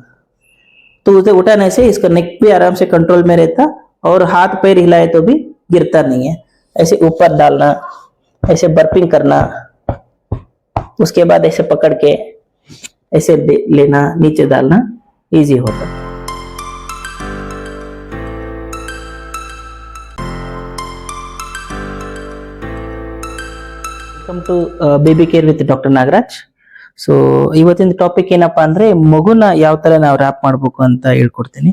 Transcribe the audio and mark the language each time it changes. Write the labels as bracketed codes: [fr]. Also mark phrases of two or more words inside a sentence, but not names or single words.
[hi] तो उसे उठाने से इसका नेक भी आराम से कंट्रोल में रहता और हाथ पैर हिलाए तो भी गिरता नहीं है. ऐसे ऊपर डालना, ऐसे बर्पिंग करना, उसके बाद ऐसे पकड़ के ऐसे लेना, नीचे डालना, इजी होता. [en] Welcome to Baby Care with Doctor Nagaraj. [kn] ಸೊ ಇವತ್ತಿನ ಟಾಪಿಕ್ ಏನಪ್ಪಾ ಅಂದ್ರೆ, ಮಗುನ ಯಾವ ತರ ನಾವು ರ್ಯಾಪ್ ಮಾಡ್ಬೇಕು ಅಂತ ಹೇಳ್ಕೊಡ್ತೀನಿ.